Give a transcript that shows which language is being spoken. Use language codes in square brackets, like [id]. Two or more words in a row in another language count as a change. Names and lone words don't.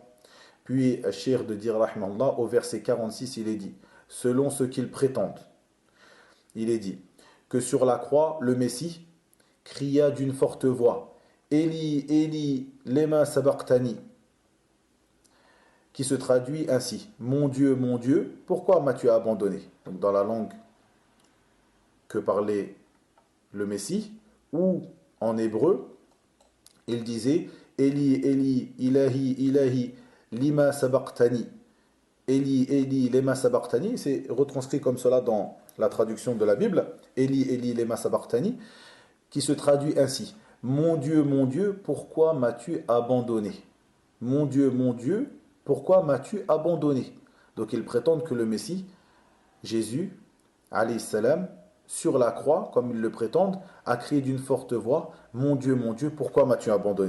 [fr] Puis, Cheikh de dire, rahimallah, au verset 46, il est dit, selon ce qu'ils prétendent, il est dit, que sur la croix, le Messie cria d'une forte voix, [arc] אֵלִי אֵלִי לְמָה שְׁבַקְתַּנִי, [fr] qui se traduit ainsi, mon Dieu, pourquoi m'as-tu abandonné? Donc dans la langue que parlait le Messie, ou en hébreu, il disait, [arc] אֵלִי אֵלִי, [ar] إلهي إلهي, [arc] לְמָה שְׁבַקְתַּנִי. אֵלִי אֵלִי לְמָה שְׁבַקְתַּנִי, [fr] c'est retranscrit comme cela dans la traduction de la Bible, [arc] אֵלִי אֵלִי לְמָה שְׁבַקְתַּנִי, [fr] qui se traduit ainsi, mon Dieu, pourquoi m'as-tu abandonné? Mon Dieu, pourquoi m'as-tu abandonné? Donc ils prétendent que le Messie, Jésus, [ar] عليه السلام, [fr] sur la croix, comme ils le prétendent, a crié d'une forte voix, mon Dieu, pourquoi m'as-tu abandonné?